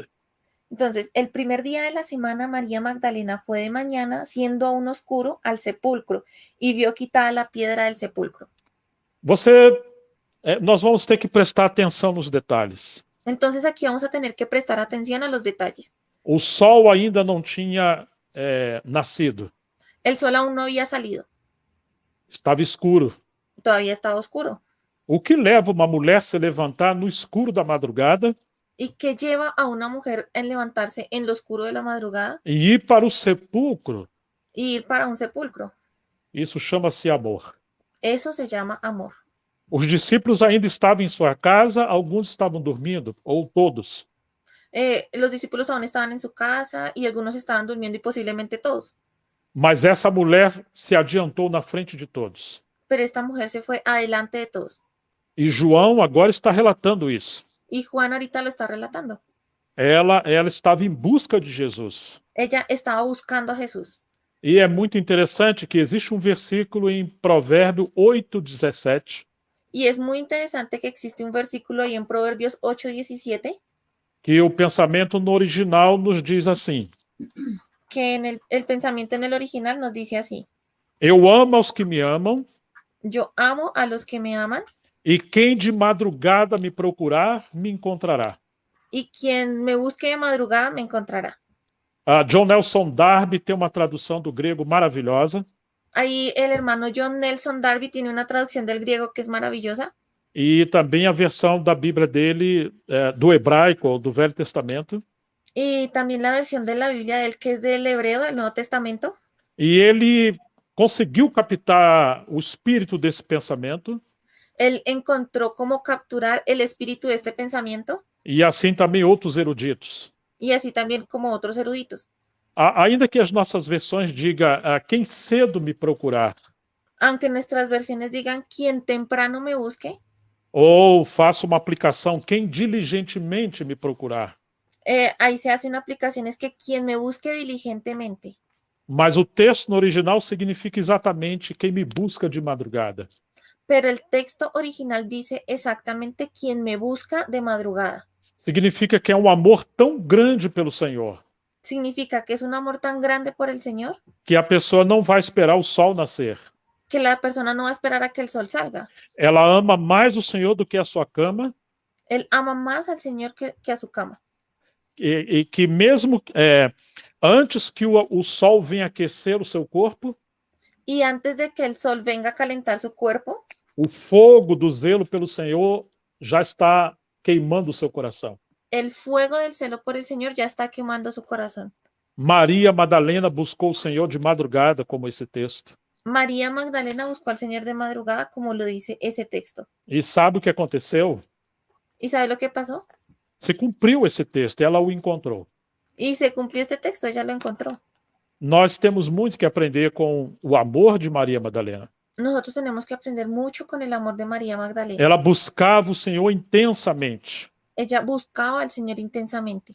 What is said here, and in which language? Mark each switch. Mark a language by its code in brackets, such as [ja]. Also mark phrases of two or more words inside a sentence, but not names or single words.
[es] Entonces, el primer día de la semana, María Magdalena fue de mañana, siendo aún oscuro, al sepulcro y vio quitada la piedra del sepulcro. [pt] Nós vamos ter que prestar atenção nos detalhes. [es] Entonces, aquí vamos a tener que prestar atención a los detalles. [pt] O sol ainda não tinha nascido. [es] El sol aún no había salido. [pt] Estava escuro. [es] Todavía estaba oscuro. [pt] O que leva uma mulher a se levantar no escuro da madrugada? [es] ¿Y qué lleva a una mujer en levantarse en lo oscuro de la madrugada? [pt] E ir para o sepulcro. [es] Y ir para un sepulcro. [pt] Isso chama-se amor. [es] Eso se llama amor. [pt] Os discípulos ainda estavam em sua casa, alguns estavam dormindo, ou todos. [es] Los discípulos aún estaban en su casa y algunos estaban durmiendo y posiblemente todos. [pt] Mas essa mulher se adiantou na frente de todos. [es] Pero esta mujer se fue adelante de todos. [pt] E João agora está relatando isso. [es] Y Juan ahorita lo está relatando. [pt] Ela estava em busca de Jesus. [es] Ella estaba buscando a Jesús. [pt] E é muito interessante que existe um versículo em Provérbio 8:17. [es] Y es muy interesante que existe un versículo ahí en Proverbios 8:17. [pt] Que o pensamento no original nos diz assim. [es] Que en el pensamiento en el original nos dice así. [pt] Eu amo aos que me amam. [es] Yo amo a los que me aman. [pt] E quem de madrugada me procurar, me encontrará. [es] Y quien me busque de madrugada, me encontrará. [pt] John Nelson Darby tem uma tradução do grego maravilhosa. [es] Ahí el hermano John Nelson Darby tiene una traducción del griego que es maravillosa. [pt] E também a versão da Bíblia dele, do hebraico, ou do Velho Testamento. [es] Y también la versión de la Biblia de él, que es del hebreo, del Nuevo Testamento. [pt] E ele conseguiu captar o espírito desse pensamento. [es] Él encontró cómo capturar el espíritu de este pensamiento. [pt] E assim também outros eruditos. [es] Y así también como otros eruditos. [pt] Ainda que as nossas versões digam quem cedo me procurar. [es] Aunque nuestras versiones digan quien temprano me busque. [pt] Ou faça uma aplicação, quem diligentemente me procurar. [es] Ahí se hace una aplicación, es que quien me busque diligentemente. [pt] Mas o texto no original significa exatamente quem me busca de madrugada. [es] Pero el texto original dice exactamente quien me busca de madrugada. [pt] Significa que é um amor tão grande pelo Senhor. [es] Significa que es un amor tan grande por el Señor. [pt] Que a pessoa não vai esperar o sol nascer. [es] Que la persona no va a esperar a que el sol salga. [pt] Ela ama mais o Senhor do que a sua cama. [es] Él ama más al Señor que a su cama. [pt] E que mesmo antes que o sol venha aquecer o seu corpo. [es] Y antes de que el sol venga a calentar su cuerpo. [pt] O fogo do zelo pelo Senhor já está queimando o seu coração. [es] El fuego del celo por el Señor ya está quemando su corazón. [pt] Maria Madalena buscou o Senhor de madrugada, como esse texto. [es] María Magdalena buscó al Señor de madrugada, como lo dice ese texto. [pt] E sabe o que aconteceu? [es] ¿Y sabe lo que pasó? [pt] Se cumpriu esse texto, ela o encontrou. [es] Y se cumplió este texto, ella lo encontró. [pt] Nós temos muito que aprender com o amor de Maria Madalena. [es] Nosotros tenemos que aprender mucho con el amor de María Magdalena. [pt] Ela buscava o Senhor intensamente. [es] Ella buscaba al Señor intensamente.